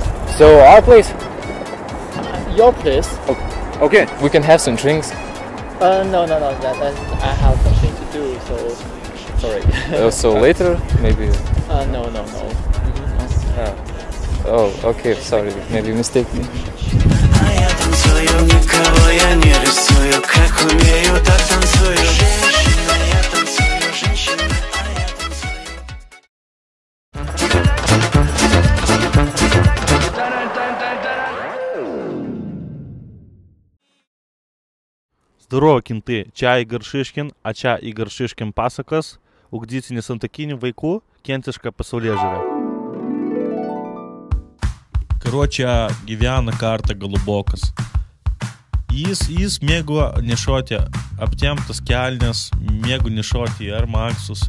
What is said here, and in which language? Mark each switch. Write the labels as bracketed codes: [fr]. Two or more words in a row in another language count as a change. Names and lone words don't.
[en] So our place. Your place. Okay. We can have some drinks. No. That's I have something to do, so sorry. So later, maybe... No. Oh, okay, sorry, maybe mistake me. [ru] А я танцую, никого я не рисую. Как умею, так танцую. Женщина, я танцую, женщина, а я танцую. Здорово, кенты! [lt] Čia Igor Šiškin, a čia Igor Šiškin pasakas, ugdyti nesantokinių vaikų, kentišką pasaulėžiūrą. Karočią gyvena kartą Golubokas. Jis mėgo nešoti aptemptas kelnes, mėgo nešoti Air Maxus.